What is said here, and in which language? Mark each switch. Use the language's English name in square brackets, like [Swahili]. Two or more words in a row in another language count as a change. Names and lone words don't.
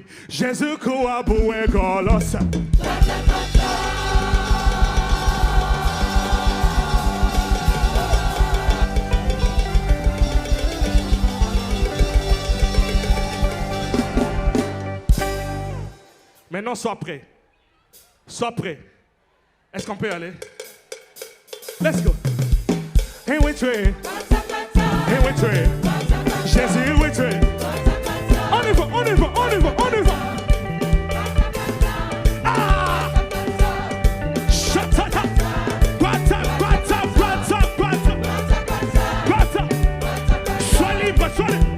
[French] Jésus kouaboué golos. Maintenant, sois prêt. Sois prêt. Est-ce qu'on peut y aller? [English] Let's go. And we train. And we train. Jésus, we train. [French] On y va, on y va, on y va, on y va. Ah! Shatata. Guata, guata, guata, guata. Guata. Sois libre, sois libre.